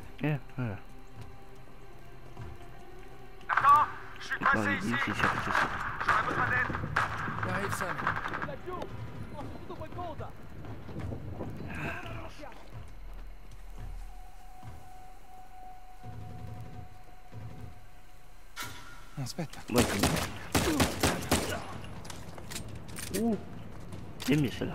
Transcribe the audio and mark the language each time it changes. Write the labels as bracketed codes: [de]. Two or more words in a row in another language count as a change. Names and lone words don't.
[fr] Voilà. Nathan? Je suis Attends, coincé il ici. c'est sûr, c'est sûr. J'aurais besoin d'aide. J'arrive, Sam. [it] laggiù, ho saputo qualcosa. Aspetta. [fr] Ouais, c'est bien. Ouh. J'aime bien celle-là.